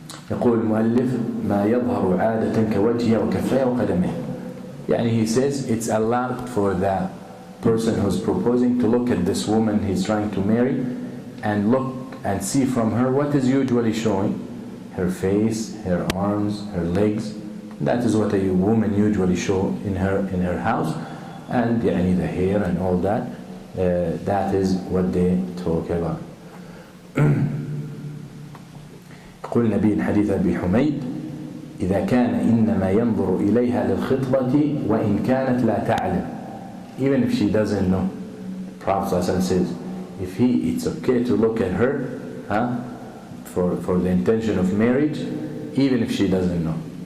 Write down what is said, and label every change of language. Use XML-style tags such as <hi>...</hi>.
<ar>يقول المؤلف ما يظهر عادة كوجهه وكفيه وقدمه.</ar> <en>He says it's allowed for the person who's proposing to look at this woman he's trying to marry and look and see from her what is usually showing. Her face, her arms, her legs. That is what a woman usually show in her house. And the hair and all that. That is what they talk about.</en> <ar>يقول النبي حديث أبي حميد إذا كان إنما ينظر إليها للخطبة وإن كانت لا تعلم.</ar> <en>Even if she doesn't know. The Prophet says, it's okay to look at her for the intention of marriage, even if she doesn't know.</en>